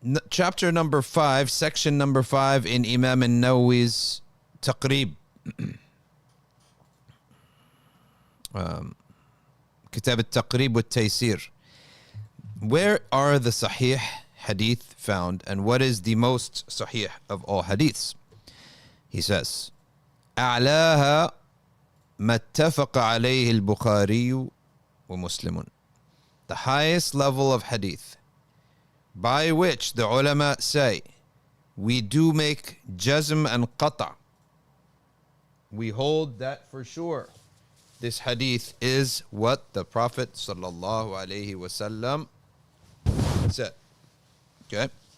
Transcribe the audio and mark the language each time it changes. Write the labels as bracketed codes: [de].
[en] Chapter number 5, section number 5 in Imam al-Nawawi's Taqrib. Kitab al-Taqrib wa-Taysir. Where are the Sahih hadith found, and what is the most Sahih of all hadiths? He says, [ar] أعلاها ما اتفق عليه البخاري ومسلم. [en] The highest level of hadith by which the ulama say we do make jazm and qata'. We hold that for sure. This hadith is what the Prophet sallallahu alaihi wasallam said. Okay?